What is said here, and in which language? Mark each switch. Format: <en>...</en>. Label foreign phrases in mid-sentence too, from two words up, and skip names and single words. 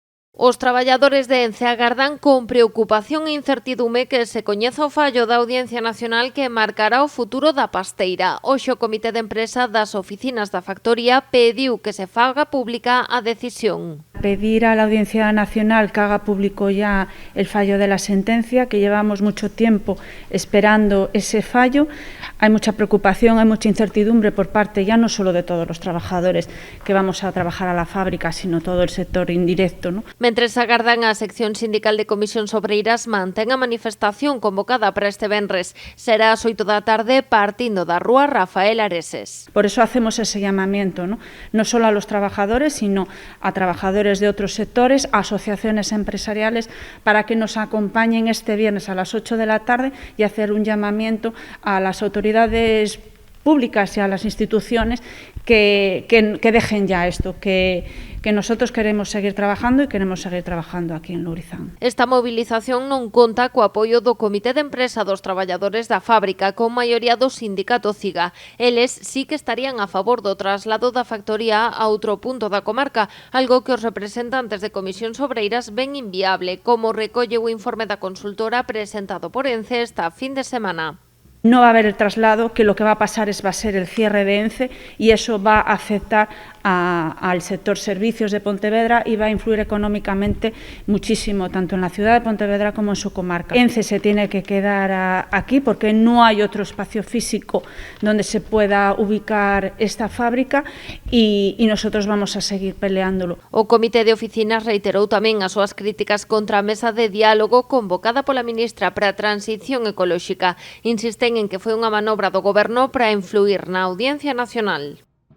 <gl>Os traballadores de Ence agardan con preocupación e incertidume que se coñeza o fallo da Audiencia Nacional que marcará o futuro da pasteira. Hoxe o Comité de Empresa das oficinas da factoría pediu que se faga pública a decisión.</gl> <es>Pedir a la Audiencia Nacional que haga público ya el fallo de la sentencia, que llevamos mucho tiempo esperando ese fallo. Hay mucha preocupación, hay mucha incertidumbre por parte ya no solo de todos los trabajadores que vamos a trabajar a la fábrica, sino todo el sector indirecto, ¿no?</es> <gl>Mentres agardan, a sección sindical de Comisións Obreiras mantén a manifestación convocada para este venres. Será ás 8 da tarde partindo da rúa Rafael Areses.</gl> <es>Por eso hacemos ese llamamiento, ¿no? No solo a los trabajadores, sino a trabajadores de otros sectores, a asociaciones empresariales, para que nos acompañen este viernes a las 8 de la tarde y hacer un llamamiento a las autoridades públicas y a las instituciones que dejen ya esto, que nosotros queremos seguir trabajando e queremos seguir trabajando aquí en Lourizán.</es> <gl>Esta movilización non conta co apoio do Comité de Empresa dos Traballadores da fábrica, con maioría do sindicato CIGA. Eles sí que estarían a favor do traslado da factoría a outro punto da comarca, algo que os representantes de Comisións Obreiras ven inviable, como recolle o informe da consultora presentado por Ence esta fin de semana.</gl> <es>No va a haber el traslado, que lo que va a pasar va a ser el cierre de Ence y eso va a afectar al sector servicios de Pontevedra y va a influir económicamente muchísimo, tanto en la ciudad de Pontevedra como en su comarca. Ence se tiene que quedar aquí porque no hay otro espacio físico donde se pueda ubicar esta fábrica y nosotros vamos a seguir peleándolo.</es> <gl>O Comité de Oficinas reiterou tamén as súas críticas contra a mesa de diálogo convocada pola ministra para a Transición Ecolóxica. Insisten en que foi unha manobra do Goberno para influir na Audiencia Nacional.</gl>